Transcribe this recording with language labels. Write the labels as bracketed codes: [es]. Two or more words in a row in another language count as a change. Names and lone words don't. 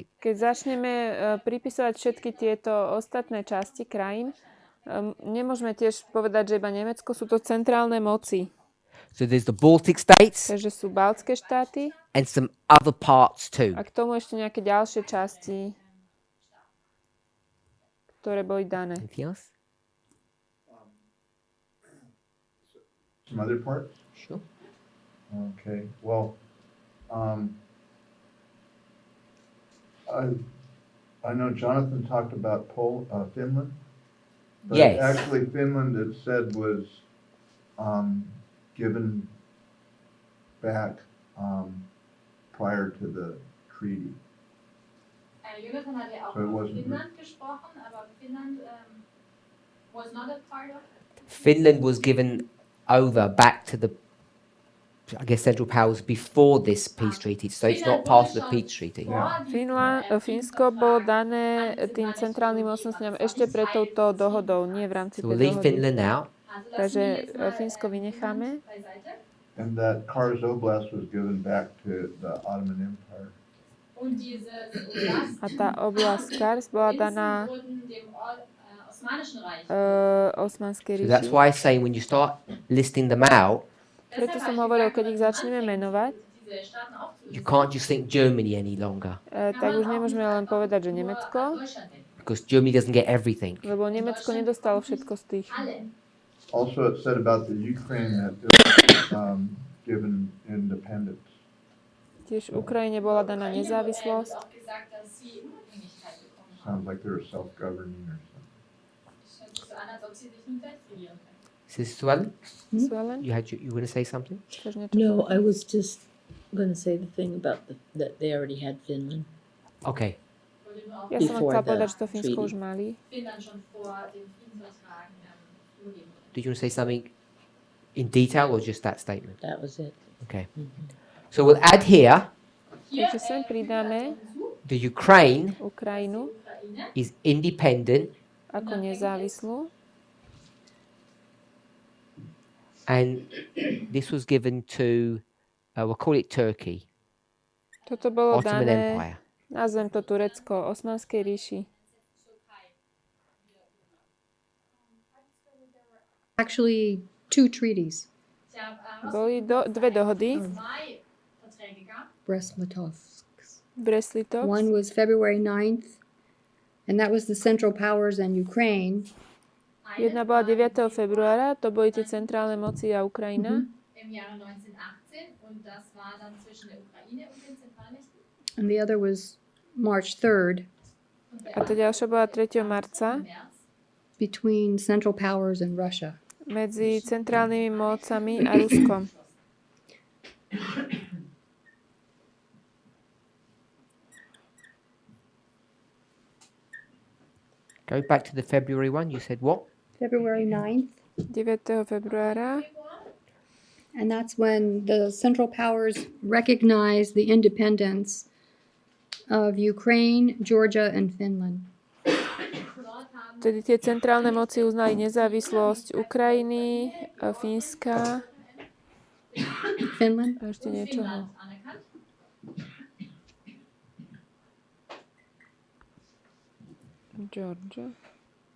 [sk] Keď začneme pripisovať všetky tieto ostatné časti krajín, nemôžeme tiež povedať, že iba Nemecko, sú to centrálne moci. [en] So there's the Baltic states [sk] Takže sú baltské štáty [en] and some other parts too. [sk] a k tomu ešte nejaké ďalšie časti, ktoré boli dané. [en] Anything else? Some other parts? Sure. Okay, well, I know Jonathan talked about Finland. But Yes. actually Finland, it said, was given back prior to the treaty. [de] Jonathan hat ja auch [en] So it [de] von [en] wasn't- [de] Finnland gesprochen, aber Finnland [en] was not a part of Finland was given over back to the, I guess, Central Powers before this peace treaty, so it's not part of the peace treaty. [sk] Fínsko bolo dané tým centrálnym mocnostňam ešte pred touto dohodou, nie v rámci [en] So we'll [sk] tej [en] leave [sk] dohody. [en] Finland out. [sk] Takže Fínsko vynecháme. [en] And that Kars Oblast was given back to the Ottoman Empire. [de] Und dieses Oblast [sk] A tá oblasť Kars bola daná [de] wurden dem Osmanischen Reich. [sk] Osmanskej [en] So that's [sk] ríši. [en] why I'm saying when you start listing them out, [sk] Preto som hovoril, keď ich začneme menovať, [de] Diese Staaten [en] you [de] aufzulisten, [en] can't just think Germany any longer [sk] tak už nemôžeme len povedať, že Nemecko, [de] Deutschland denken. [en] because Germany doesn't get everything. [sk] lebo Nemecko nedostalo všetko z tých. [de] Alle. [en] Also, it said about the Ukraine that it was given independence. [sk] Tiež Ukrajine bola daná [de] Ukraine wurde [sk] nezávislosť. [de] auch gesagt, dass sie Unabhängigkeit bekommen haben. [en] Sounds like they were self-governing or something. [de] Es hört sich so an, als ob sie sich nicht selbst regieren können. [en] Sister Suellen, Suelen, you were going to say something? [sk] chceš niečo [en] No, [sk] povedať? [en] I was just going to say the thing about that they already had Finland. Okay. [de] Ich wollte nur auf [sk] Ja som [en] Before [sk] chcela [en] the [sk] povedať, že to Fínsko [en] treaty. [sk] už mali. [de] Finnland schon vor dem Friedensvertrag übergeben wurde. [en] Did you want to say something in detail or just that statement? That was it. Okay. So we'll add here [de] Hier [sk] Takže sem pridáme [de] hinzu, [en] the Ukraine [sk] Ukrajinu [en] Ukraine is independent [sk] ako nezávislú. [en] and this was given to, we'll call it Turkey, [sk] Toto bolo [en] Ottoman [sk] dané, [en] Empire. [sk] nazvem to Turecko, Osmanskej ríši. [en] Actually, 2 treaties, [de] Ich habe [sk] Boli dve dohody, [de] zwei Verträge gab. [en] Brest-Litovsk. Brest-Litovsk. One was February 9th, and that was the Central Powers and Ukraine. [sk] Jedna bola 9. februára, to boli tie centrálne moci a Ukrajina. [de] Im Jahre 1918 und das war dann zwischen der Ukraine und den Zentralmächten. [en] And the other was March 3rd [de] Und der [sk] A tá ďalšia bola 3. marca [de] März [en] between Central Powers and Russia. [sk] medzi centrálnymi mocami a Ruskom. [en] Go back to the February one. You said what? February 9th, [sk] 9. februára. [en] and that's when the Central Powers recognized the independence of Ukraine, Georgia, and Finland. [de] dort haben [sk] Tedy tie centrálne moci uznali nezávislosť Ukrajiny, Fínska [en] Finland? [sk] a ešte niečoho. [de] Finnland anerkannt. [en] Georgia.